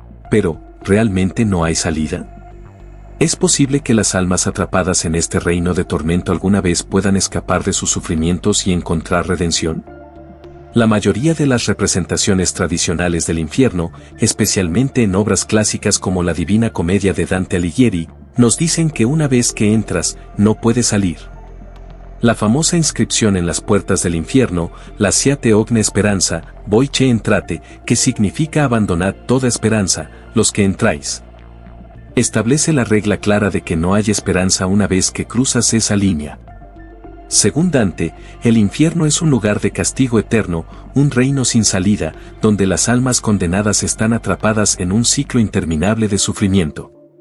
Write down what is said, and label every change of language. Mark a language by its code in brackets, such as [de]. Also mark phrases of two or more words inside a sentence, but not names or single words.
[es] Pero, ¿realmente no hay salida? ¿Es posible que las almas atrapadas en este reino de tormento alguna vez puedan escapar de sus sufrimientos y encontrar redención? La mayoría de las representaciones tradicionales del infierno, especialmente en obras clásicas como la Divina Comedia de Dante Alighieri, nos dicen que una vez que entras, no puedes salir. La famosa inscripción en las puertas del infierno, [it] Lasciate ogni speranza, voi che entrate, [es] que significa abandonad toda esperanza, los que entráis, establece la regla clara de que no hay esperanza una vez que cruzas esa línea. Según Dante, el infierno es un lugar de castigo eterno, un reino sin salida, donde las almas condenadas están atrapadas en un ciclo interminable de sufrimiento.